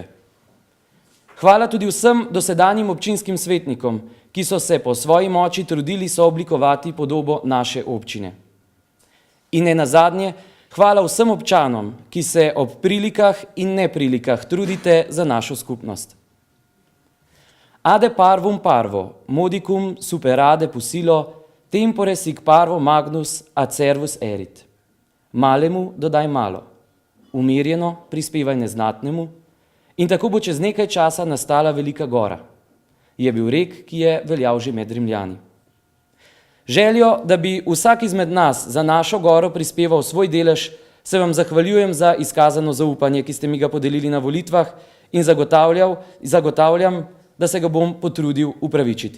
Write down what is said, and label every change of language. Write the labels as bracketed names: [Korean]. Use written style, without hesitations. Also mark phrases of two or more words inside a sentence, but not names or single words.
[Slovenian] Hvala tudi vsem dosedanjim občinskim svetnikom, ki so se po svoji moči trudili sooblikovati podobo naše občine. In ne nazadnje, hvala vsem občanom, ki se ob prilikah in neprilikah trudite za našo skupnost. [Latin] Ade parvum parvo, modicum superade pusilo, tempore sic parvo magnus acervus erit. [Slovenian] Malemu dodaj malo, umirjeno prispevaj neznatnemu, in tako bo čez nekaj časa nastala velika gora. Je bil rek, ki je veljal že med Rimljani. Željo, da bi vsak izmed nas za našo goro prispeval svoj delež, se vam zahvaljujem za izkazano zaupanje, ki ste mi ga podelili na volitvah, in zagotavljam, da se ga bom potrudil upravičiti.